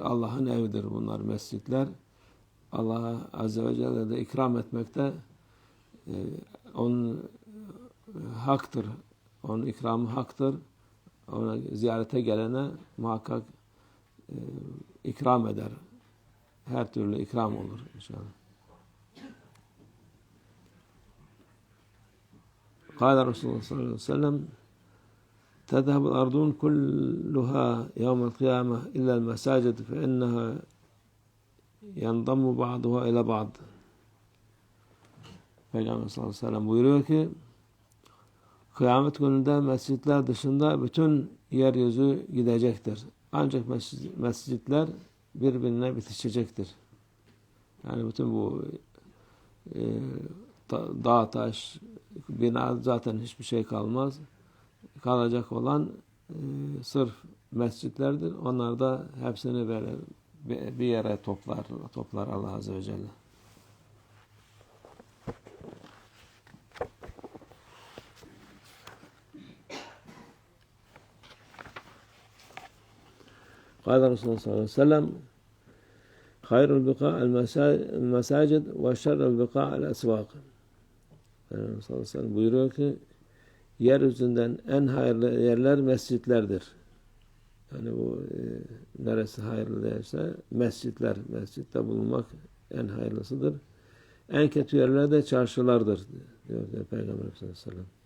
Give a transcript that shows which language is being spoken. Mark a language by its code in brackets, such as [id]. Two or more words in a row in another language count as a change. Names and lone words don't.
[tr] Allah'ın evidir bunlar, mescitler. Allah [ar] عز وجل [tr] de ikram etmekte onun haktır. Onun ikramı haktır. Ona ziyarete gelene muhakkak ikram eder. Her türlü ikram olur inşallah. [ar] قال رسول الله صلى الله عليه وسلم تذهب الأرضون كلها يوم القيامة إلا المساجد فإنها ينضم بعضها إلى بعض. [tr] Peygamber [ar] صلى الله عليه وسلم [tr] buyuruyor ki kıyamet gününde mescitler dışında bütün yeryüzü gidecektir. Ancak mescitler birbirine bitişecektir. Yani bütün bu dağ taş bina zaten hiçbir şey kalmaz. Kalacak olan sırf mescitlerdir. Onlar da hepsini böyle bir yere toplar Allah [ar] عز وجل. قال رسول الله صلى الله عليه وسلم خير البقاع المساجد وشر البقاع الأسواق. صلى الله عليه وسلم [tr] buyuruyor ki yeryüzünden en hayırlı yerler mescitlerdir. Yani bu neresi hayırlı değilse mescitler, mescitte bulunmak en hayırlısıdır. En kötü yerler de çarşılardır diyor Peygamber [ar] صلى الله عليه وسلم.